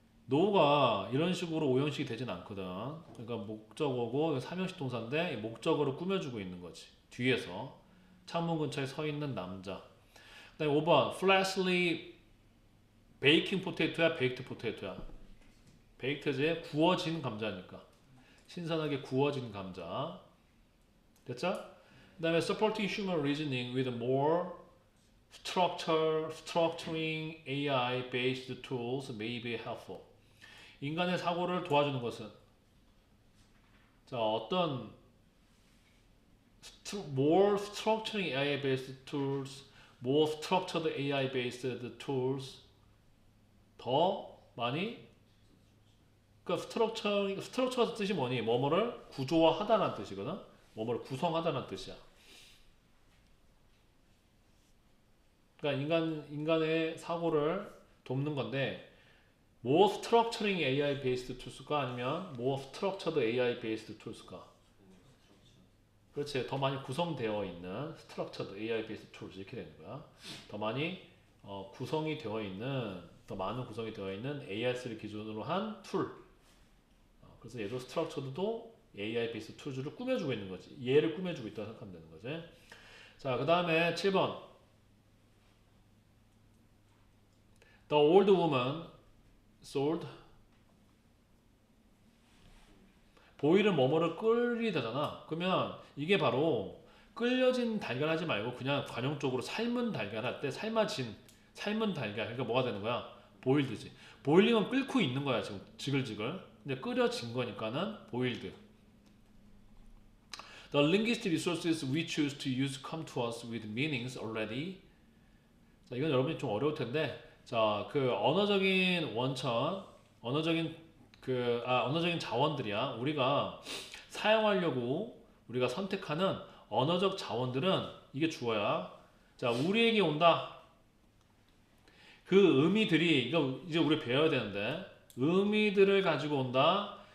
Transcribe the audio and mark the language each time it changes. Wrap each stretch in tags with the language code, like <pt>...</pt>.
<ko>no가 이런 식으로 오형식이 되진 않거든. 그러니까 목적어고 삼형식 동사인데 목적어로 꾸며주고 있는 거지. 뒤에서 창문 근처에 서 있는 남자. 그 다음에 5번</ko> <en>flashly baking potato</en> <ko>야 baked potato야? baked지? 구워진 감자니까 신선하게 구워진 감자. 됐죠? 그 다음에</ko> <en>supporting human reasoning with more structuring AI-based tools may be helpful.</en> <ko>인간의 사고를 도와주는 것은 자 어떤</ko> <en>more structuring AI-based tools, more structured AI-based tools</en> <ko>더 많이 그러니까 스트럭처가 뜻이 뭐니? 뭐뭐를 구조화하다라는 뜻이거든. 뭐뭐를 구성하다라는 뜻이야. 그러니까 인간의 사고를 돕는 건데</ko> <en>more structuring AI based tools</en> <ko>가 아니면</ko> <en>more structured AI based tools</en> <ko>가 그렇지. 더 많이 구성되어 있는</ko> <en>structured AI based tools</en> <ko>이렇게 되는 거야. 더 많이 구성이 되어 있는 더 많은 구성이 되어 있는 AIS를 기준으로 한 툴. 그래서 얘도 structured도</ko> <en>AI based tools</en> <ko>를 꾸며주고 있는 거지. 얘를 꾸며주고 있다고 생각하면 되는 거지. 자, 그 다음에 7번.</ko> <en>The old woman sold</en> <ko>보일은 뭐뭐를 끓이다잖아. 그러면 이게 바로 끌려진 달걀 하지 말고 그냥 관용적으로 삶은 달걀 할 때 삶은 달걀. 그러니까 뭐가 되는 거야? 보일드지. 보일링은 끓고 있는 거야 지금 지글지글. 근데 끓여진 거니까는 보일드.</ko> <en>The linguistic resources we choose to use come to us with meanings already.</en> <ko>자, 이건 여러분이 좀 어려울 텐데, 자, 그 언어적인 원천, 언어적인 자원들이야. 우리가 사용하려고 우리가 선택하는 언어적 자원들은 이게 주어야. 자, 우리에게 온다. 그 의미들이 이거 이제 우리 배워야 되는데 의미들을 가지고 온다.</ko>